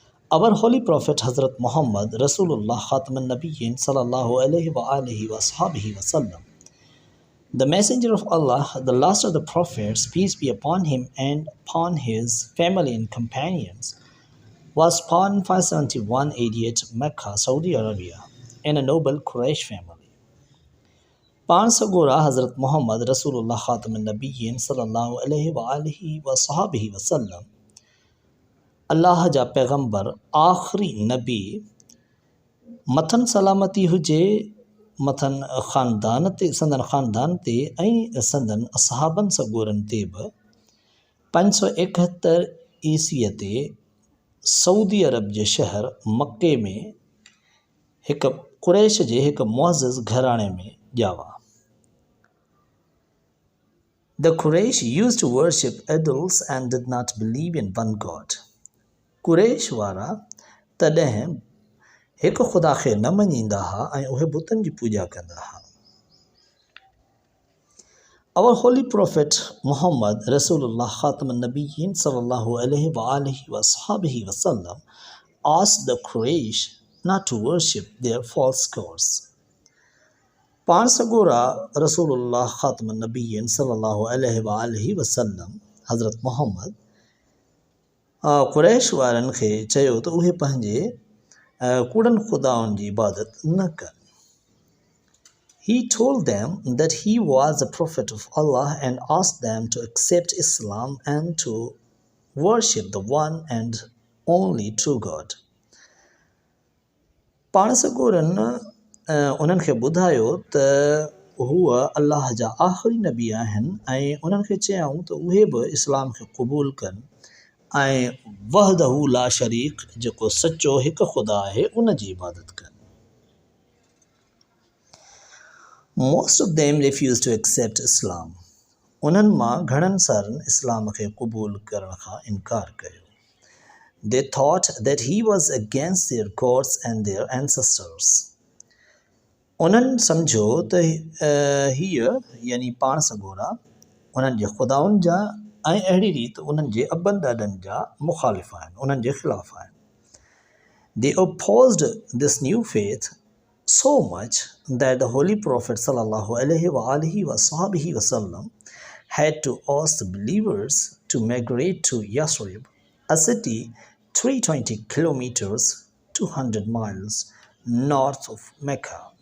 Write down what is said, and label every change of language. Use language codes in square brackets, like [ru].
[en] Our Holy Prophet Hazrat Muhammad Rasulullah Khatman Nabiyyin sallallahu alaihi wasallam, the Messenger of Allah, the last of the Prophets, peace be upon him and upon his family and companions, was born in 571 Mecca, Saudi Arabia, in a noble Quraysh family. [sd] पाण सगोरा हज़रत मोहम्मद रसूलुल्लाह ख़ातमुन नबिय्यीन सल्लल्लाहु अलैहि वसल्लम अल्लाह जा पैगंबर आखिरी नबी मथन सलामती हुजे मथन ख़ानदान ते संदन ख़ानदान ते ऐं संदन असहाबन सगोरन ते बि 571 ईसीअ ते सऊदी अरब जे शहर मक्के में हिकु कुरैश जे हिकु मुअज़्ज़िज़ घराणे में ॼावा. [en] The Quraysh used to worship idols and did not believe in one God. [sd] Quraysh वारा तॾहिं हिकु ख़ुदा खे न मञींदा हुआ ऐं उहे बुतनि जी पूॼा कंदा हुआ. [en] Our Holy Prophet Muhammad Rasulullah Khatman Nabiyyin sallallahu alaihi wasallam asked the Quraysh not to worship their false gods. [sd] पाण सगोरा रसूलुल्लाह ख़ातमुन नबिय्यीन सल्लल्लाहु अलैहि वसल्लम हज़रत मोहम्मद कुरैश वारनि खे चयो त उहे पंहिंजे कूड़नि ख़ुदाउनि जी इबादत न कनि. [en] He told them that he was a prophet of Allah and asked them to accept Islam and to worship the one and only true God. [sd] पाण सगोरनि उन्हनि खे ॿुधायो त हूअ अल्लाह जा आख़िरी नबी आहिनि ऐं उन्हनि खे चयऊं त उहे बि इस्लाम खे क़बूल कनि ऐं वहदहू ला शरीक जेको सचो हिकु ख़ुदा आहे उन जी इबादत कनि. [en] Most of them refused to accept Islam. [sd] उन्हनि मां घणनि सारनि इस्लाम खे क़बूल करण खां इनकार कयो. [en] They thought that he was against their gods and their ancestors. [sd] उन्हनि सम्झो त हीअ यानी पाण सगोरा उन्हनि जे ख़ुदाउनि जा ऐं अहिड़ी रीति उन्हनि जे अबनि ॾाॾनि जा मुख़ालिफ़ आहिनि, उन्हनि जे ख़िलाफ़ आहिनि. [en] They opposed this new faith so much that the Holy Prophet sallallahu alaihi wasallam had to ask the believers to migrate to Yathrib, a city 320 kilometers, 200 miles north of Mecca.